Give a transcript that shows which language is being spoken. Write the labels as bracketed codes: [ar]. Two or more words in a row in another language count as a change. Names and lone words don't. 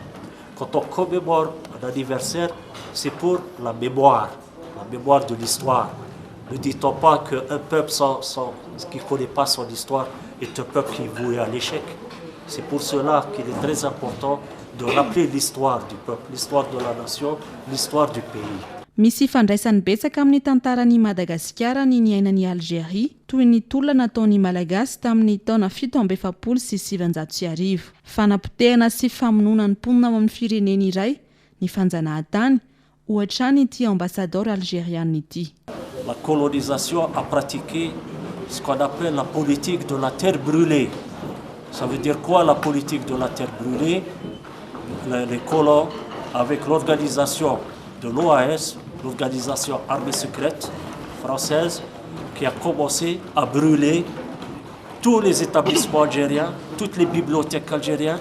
[fr] Quand on commémore un anniversaire, c'est pour la mémoire de l'histoire. Ne dit-on pas qu'un peuple qui ne connaît pas son histoire est un peuple qui est voué à l'échec? C'est pour cela qu'il est très important de rappeler l'histoire du peuple, l'histoire de la nation, l'histoire du pays. [mg] Misy fandraisany betsaka amin'ny tantaran'i Madagasikara ny niainan'ny Algérie toy ny tolona nataon'ny Malagasy tamin'ny taona 1790. Fanapotehana sy famonoana ny mponina amin'ny firenena iray ny fanjanahantany ohatrany ity [fr] ambassadeur algérienne [mg] ity. [fr] La colonisation a pratiqué ce qu'on appelle la politique de la terre brûlée. Ça veut dire quoi la politique de la terre brûlée? Les colons, avec l'organisation de l'OAS, l'organisation armée secrète française, qui a commencé à brûler tous les établissements algériens, toutes les bibliothèques algériennes.